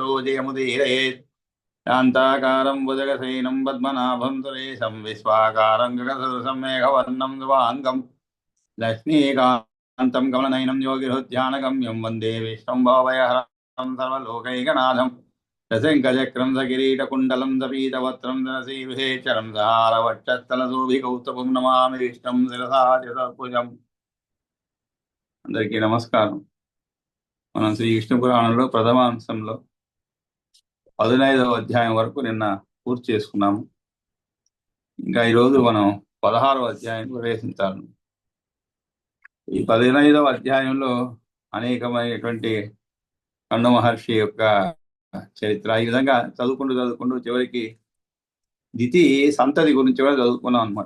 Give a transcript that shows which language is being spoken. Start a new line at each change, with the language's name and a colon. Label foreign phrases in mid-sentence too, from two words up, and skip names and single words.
Sanskrit: जयमुदीरयेत् शान्ताकारं भुजगशयनं पद्मनाभं सुरेशं विश्वाकारं गगनसदृशं मेघवर्णं शुभाङ्गं लक्ष्मीकान्तं कमलनयनं योगिहृद्यानगम्यं वन्दे विष्णुं भवभयहरं सर्वलोकैकनाथं रसङ्कचक्रं सकिरीटकुण्डलं सपीतवस्त्रं धनसीविषेचरं सहारवक्षस्थलशोभिकौस्तुभं नमामि विष्णुं शिरसा चतुर्भुजम्
Telugu: అందరికీ నమస్కారం. మనం శ్రీ విష్ణు పురాణంలో ప్రథమ అంశంలో 15వ అధ్యాయం వరకు నిన్న పూర్తి చేసుకున్నాము. ఇంకా ఈరోజు మనం 16వ అధ్యాయం ప్రవేశించాలి. ఈ 15వ అధ్యాయంలో అనేకమైనటువంటి కండు మహర్షి యొక్క చరిత్ర ఈ విధంగా చదువుకుంటూ చివరికి దితి సంతతి గురించి కూడా చదువుకున్నాం అనమాట.